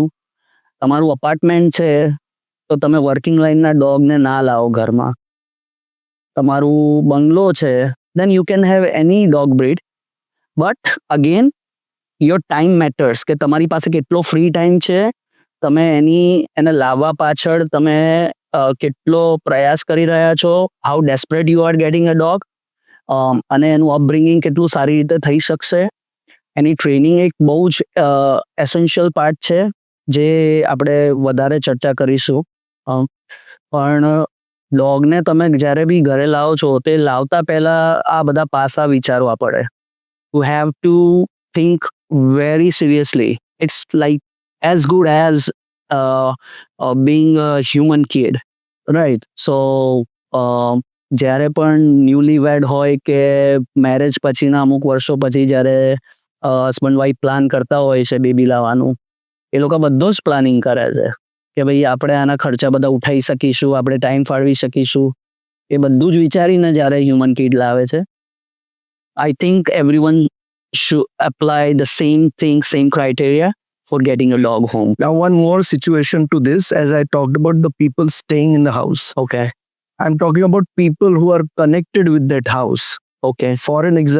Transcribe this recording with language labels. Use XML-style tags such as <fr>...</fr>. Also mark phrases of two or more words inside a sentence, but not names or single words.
<gu>તમારું અપાર્ટમેન્ટ છે તો તમે</gu> <en>working line</en> <gu>ડોગને ના લાવો ઘરમાં. તમારું બંગલો છે,</gu> <en>then you can have any dog breed, but again your time matters,</en> <gu>કે તમારી પાસે કેટલો</gu> <en>free time</en> <gu>છે, તમે એને લાવવા પાછળ તમે કેટલો પ્રયાસ કરી રહ્યા છો,</gu> <en>how desperate you are getting a dog,</en> <gu>અને એનું અપબ્રિંગિંગ કેટલું સારી રીતે થઈ શકશે. એની ટ્રેનિંગ એક બહુ જ</gu> <en>essential part</en> <gu>છે જે આપણે વધારે ચર્ચા કરીશું. પણ ડોગને તમે જ્યારે બી ઘરે લાવો છો તે લાવતા પહેલા આ બધા પાસા વિચારવા પડે.</gu> <en>You have to think very seriously. It's like as good as being a human kid. Right.</en> <gu>So જ્યારે પણ</gu> <en>newly wed</en> <gu>હોય કે મેરેજ પછીના અમુક વર્ષો પછી જ્યારે</gu> <en>husband wife plan</en> <gu>કરતા હોય છે બેબી લાવવાનું, એ લોકો બધો જ પ્લાનિંગ કરે છે કે ભાઈ આપણે આના ખર્ચા બધા ઉઠાવી શકીશું, આપણે ટાઈમ ફાળવી શકીશું, એ બધું જ વિચારીને જ્યારે</gu> <en>human kid</en> <gu>લાવે છે.</gu> <en>I think everyone should apply the same thing, same criteria for getting a dog home. Now, one more situation to this, as I talked about the people staying in the house. Okay. I'm talking about people who are connected with that house.</en>